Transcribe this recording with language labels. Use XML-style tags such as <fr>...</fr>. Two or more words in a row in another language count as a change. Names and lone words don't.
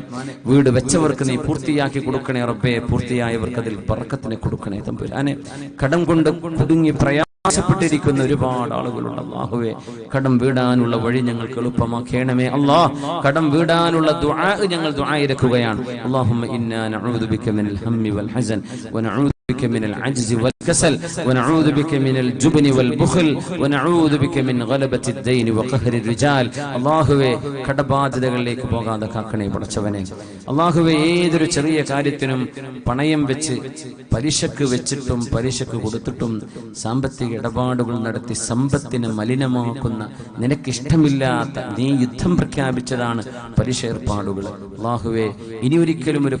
<ml>വീട് വെച്ചവർക്ക് നീ പൂർത്തിയാക്കി കൊടുക്കണേ റബ്ബേ. പൂർത്തിയായവർക്ക് അതിൽ ബർക്കത്തിനെ കൊടുക്കണേ തമ്പുരാനെ. കടം കൊണ്ട് കുടുങ്ങി പ്രയാസപ്പെട്ടിരിക്കുന്ന ഒരുപാട് ആളുകളുണ്ട്. അല്ലാഹുവേ, കടം വീടാനുള്ള വഴി ഞങ്ങൾക്ക് എളുപ്പമാക്കണമേ. അല്ലാഹ്, കടം വീടാനുള്ള ദുആ ഞങ്ങൾ ദുആയിരക്കുകയാണ്.</ml> <ar>اللهم إنا نعوذ بك من الهم والحزن ونعوذ بك من العجز والكسل ونعوذ بك من الجبن والبخل ونعوذ بك من غلبة الدين وقهر الرجال</ar> <ml>അല്ലാഹുവേ കടബാധ്യതകളിലേക്ക് പോകാതെ കാക്കണേ പടച്ചവനെ അല്ലാഹുവേ ഏതൊരു ചെറിയ കാര്യത്തിനും പണയം വെച്ച് പലിശക്ക് വെച്ചിട്ടും പലിശക്ക് കൊടുത്തിട്ടും സാമ്പത്തിക ഇടപാടുകൾ നടത്തി സമ്പത്തിനെ മലിനമാക്കുന്ന നിനക്കിഷ്ടമില്ലാത്ത നീ യുദ്ധം പ്രഖ്യാപിച്ചതാണ് പലിശ ഏർപ്പാടുകൾ അല്ലാഹുവേ ഇനി ഒരിക്കലും ഒരു</ml>